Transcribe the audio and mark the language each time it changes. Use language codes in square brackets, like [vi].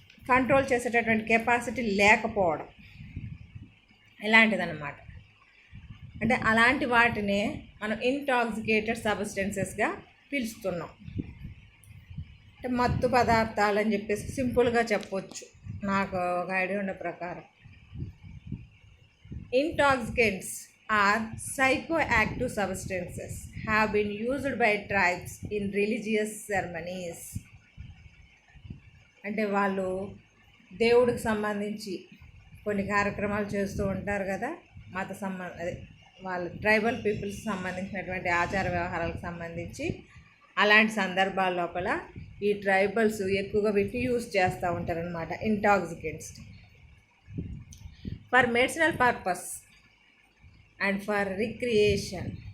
[te] Control చేసేటటువంటి capacity లేకపోవడం ఇలాంటిదన్నమాట. అంటే అలాంటి వాటినే మనం ఇంటాక్సికేటెడ్ సబ్స్టెన్సెస్గా పిలుస్తున్నాం. అంటే మత్తు పదార్థాలు అని చెప్పేసి సింపుల్గా చెప్పొచ్చు నాకు ఒక ఐడియా ఉండే ప్రకారం. [en] Intoxicants are psychoactive substances have been used by tribes in religious ceremonies. [te] అంటే వాళ్ళు దేవుడికి సంబంధించి కొన్ని కార్యక్రమాలు చేస్తూ ఉంటారు కదా, అదే వాళ్ళ ట్రైబల్ పీపుల్స్కి సంబంధించినటువంటి ఆచార వ్యవహారాలకు సంబంధించి అలాంటి సందర్భాల లోపల ఈ ట్రైబల్స్ ఎక్కువగా వీటిని యూజ్ చేస్తూ ఉంటారనమాట [en] Intoxicants for medicinal purpose and for recreation.